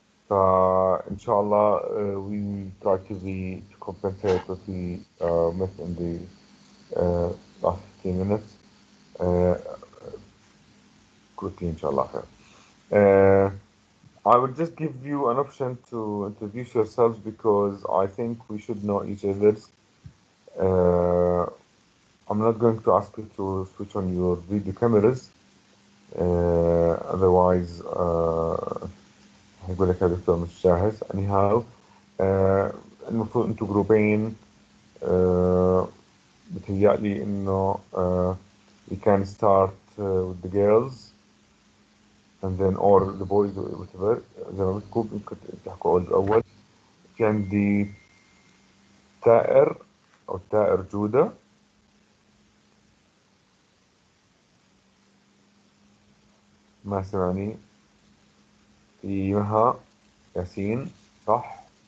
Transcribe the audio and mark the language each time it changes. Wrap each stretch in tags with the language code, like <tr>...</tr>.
<ar>فإن شاء الله</ar> <en>we try to compensate what we missed in the last 15 minutes. Uh, quickly</en> <ar>إن شاء الله خير.</ar> <en>I will just give you an option to introduce yourselves because I think we should know each other's. Uh, I'm not going to ask you to switch on your video cameras.</en> <ar>Otherwise هيقول لك يا دكتور مش جاهز. Anyhow المفروض انتوا جروبين. بتهيألي انه</ar> <en>we can start with the girls and then or the boys whatever.</en> <ar>زي ما بدكم ممكن تحكوا الأول. في عندي تائر أو تائر جودة. ما سمعني. في مها ياسين صح؟</ar>